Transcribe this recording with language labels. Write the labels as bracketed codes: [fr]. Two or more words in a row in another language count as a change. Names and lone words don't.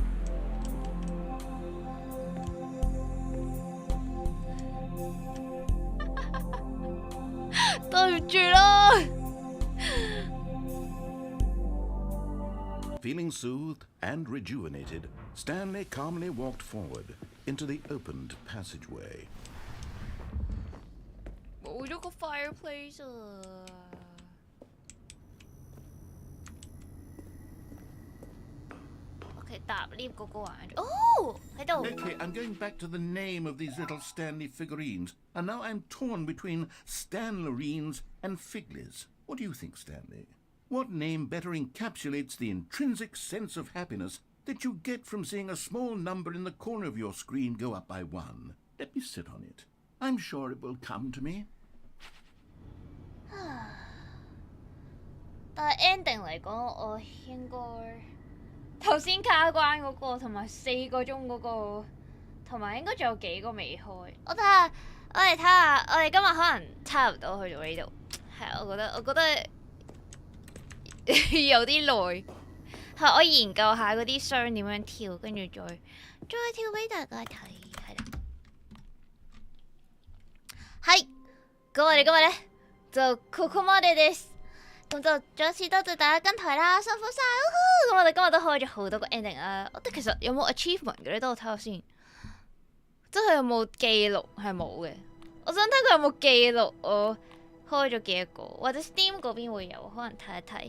[yue] 對住啦。 [en] Feeling soothed and rejuvenated, Stanley calmly walked forward into the opened passageway. [yue] 冇咗個 fireplace 啊。 OK， 搭 lift 嗰個玩咗。哦，喺度。 [en] Okay, I'm going back to the name of these little Stanley figurines, and now I'm torn between Stanlerines and Figlies. What do you think, Stanley? What name better encapsulates the intrinsic sense of happiness that you get from seeing a small number in the corner of your screen go up by 1? Let me sit on it. I'm sure it will come to me. [yue] 但係 ending 嚟講，我應該頭先卡關嗰個，同埋4個鐘嗰個，同埋應該仲有幾個未開。我哋睇下，我哋今日可能差唔多去到呢度。係，我覺得有啲耐。係，我研究下嗰啲箱點樣跳，跟住再跳俾大家睇。係啦。係，咁我哋今日咧就 [ja] ここまでです。 [yue] 咁就再一次多謝大家跟台啦，辛苦晒！咁我哋今日都開咗好多個 ending 啦。我哋其實有冇 achievement 嘅咧？等我睇下先。真係有冇記錄？係冇嘅。我想睇佢有冇記錄我開咗幾多個，或者 Steam 嗰邊會有，可能睇一睇。